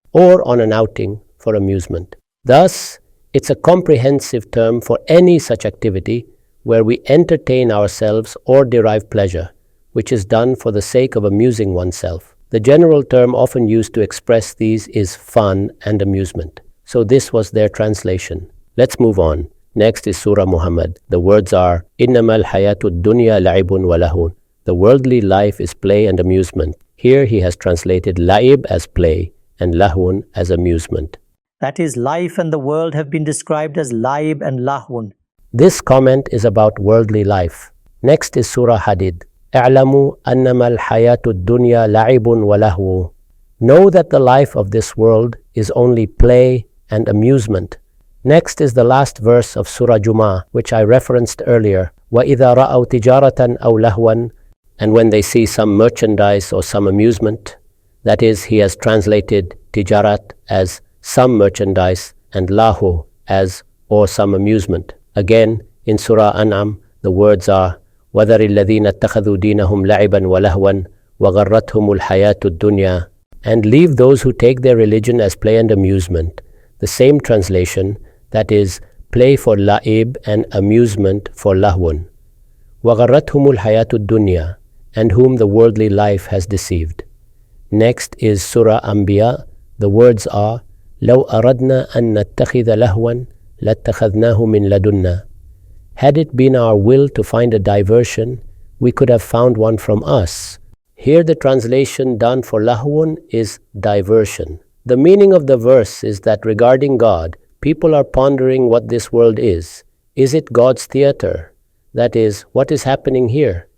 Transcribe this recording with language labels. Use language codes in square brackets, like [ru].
[en] Or on an outing for amusement. Thus, it's a comprehensive term for any such activity where we entertain ourselves or derive pleasure, which is done for the sake of amusing oneself. The general term often used to express these is fun and amusement. So this was their translation. Let's move on. Next is Surah Muhammad. The words are, [ar] إِنَّمَا الْحَيَاةُ الدُّنْيَا لَعِبٌ وَلَهُونَ. [en] The worldly life is play and amusement. Here he has translated la'ib as play and lahun as amusement. That is, life and the world have been described as laib and lahun. This comment is about worldly life. Next is Surah Hadid. [ar] اعلموا أنما الحياة الدنيا لعب ولهو. [en] Know that the life of this world is only play and amusement. Next is the last verse of Surah Jumma, which I referenced earlier. [ar] وَإِذَا رَأَوْا تِجَارَةً أَوْ لَهْوًا. [en] And when they see some merchandise or some amusement, that is, he has translated tijarat as some merchandise and lahu as or some amusement. Again, in Surah An'am, the words are [ar] وَذَرِ الَّذِينَ اتَّخَذُوا دِينَهُمْ لَعِبًا وَلَهْوًا وَغَرَّتْهُمُ الْحَيَاةُ الدُّنْيَا. [en] And leave those who take their religion as play and amusement. The same translation, that is, play for la'ib and amusement for lahwun. [ar] وَغَرَّتْهُمُ الْحَيَاةُ الدُّنْيَا. [en] And whom the worldly life has deceived. Next is Surah Anbiya. The words are [ar] لَوْ أَرَدْنَا أَن نَتَّخِذَ لَهْوًا لَاتَّخَذْنَاهُ مِن لَدُنَّا. [en] Had it been our will to find a diversion, we could have found one from us. Here the translation done for lahwun is diversion. The meaning of the verse is that regarding God, people are pondering what this world is. Is it God's theater? That is, what is happening here?